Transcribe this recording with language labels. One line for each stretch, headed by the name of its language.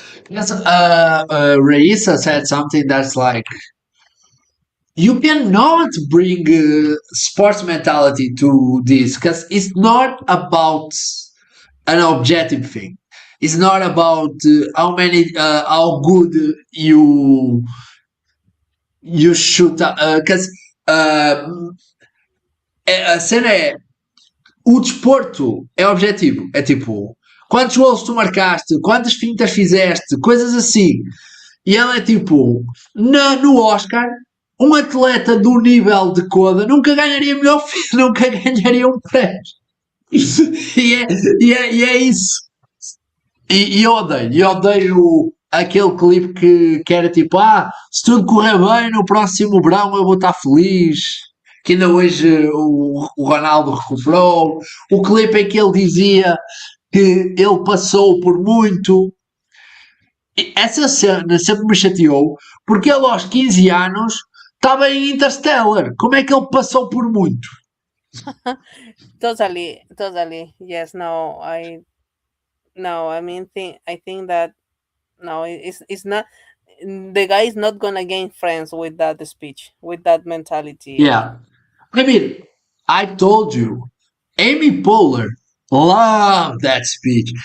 English: Yes, Raisa said something that's like you cannot bring sports mentality to this because it's not about an objective thing. It's not about how good you shoot. Because
Portuguese: a cena é o desporto é objetivo. É tipo, quantos golos tu marcaste, quantas fintas fizeste, coisas assim. E ela é tipo, no Oscar, um atleta do nível de Coda nunca ganharia melhor filme, nunca ganharia um prémio. E é isso. E eu odeio aquele clipe que era tipo, se tudo correr bem, no próximo verão eu vou estar feliz. Que ainda hoje o Ronaldo recuperou. O clipe em que ele dizia que ele passou por muito. Essa cena sempre me chateou, porque ele aos 15 anos estava em Interstellar. Como é que ele passou por muito?
English: Totally. Yes. I mean, I think that no, it's not. The guy is not gonna gain friends with that speech, with that mentality. Yeah. I mean, I told you, Amy Poehler loved that speech.